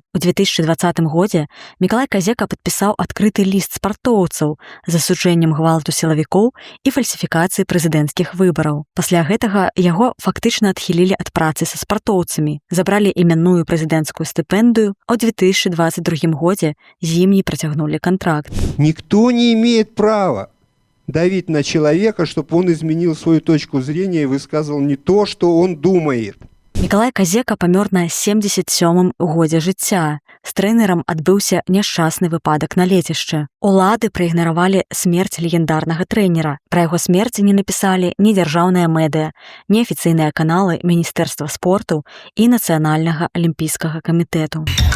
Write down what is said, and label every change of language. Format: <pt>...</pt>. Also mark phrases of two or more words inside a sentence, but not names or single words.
<be>У 2020 годзе Мікалай Казека падпісаў адкрыты ліст спартоўцаў з асуджэннем гвалту сілавікоў і фальсіфікацыі прэзідэнцкіх выбараў. Пасля гэтага яго фактычна адхілілі ад працы са спартоўцамі, забралі імянную прэзідэнцкую стыпендыю, а ў 2022 годзе з ім не працягнулі кантракт.</be> <ru>Никто не имеет права давить на человека, чтобы он изменил свою точку зрения и высказывал не то, что он думает.</ru> <be>Мікалай Казека памёр на 77-м годзе жыцця. З трэнерам адбыўся няшчасны выпадак на лецішчы. Улады праігнаравалі смерць легендарнага трэнера. Пра яго смерць не напісалі ні дзяржаўныя медыя, ні афіцыйныя каналы Міністэрства спорту і Нацыянальнага алімпійскага камітэту.</be>